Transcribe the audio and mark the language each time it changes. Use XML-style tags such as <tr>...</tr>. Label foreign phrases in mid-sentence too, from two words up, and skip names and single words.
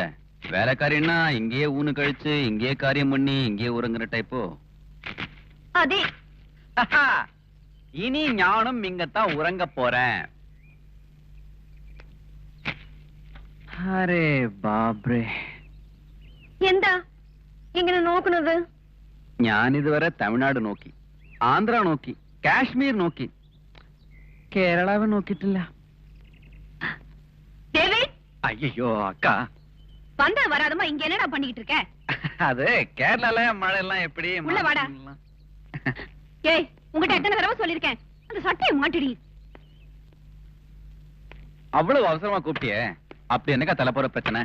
<ta>வேலைக்காரின்னா இங்கேயே ஊனு கழிச்சு இங்கேயே காரியம் பண்ணி இங்கேயே உறங்குற டைப்போ? அதே இனி ஞானும் இங்கத்தான் உறங்க போறேன்.</ta> <hi>अरे बापरे.</hi> <ml>എന്താ ഇങ്ങനെ നോക്കുന്നത്? ഞാൻ ഇതുവരെ തമിഴ്നാട് നോക്കി, ആന്ധ്ര നോക്കി, കാശ്മീർ നോക്കി, കേരളാവ് നോക്കിയിട്ടില്ല.</ml> <ta>டேவிட் ஐயோ அக்கா, வந்த வராதமா இங்க என்னடா பண்ணிட்டு இருக்க? அது கேரளால மழை எல்லாம் எப்படி? உள்ள வாடா. ஏய், உங்ககிட்ட எத்தனை தடவை சொல்லிருக்கேன், அந்த சட்டையை மாட்டிடி. அவ்வளவு அவசரமா கூப்பிட்டியே, அப்படி என்னக்கா தலை போற பிரச்சனை?</ta>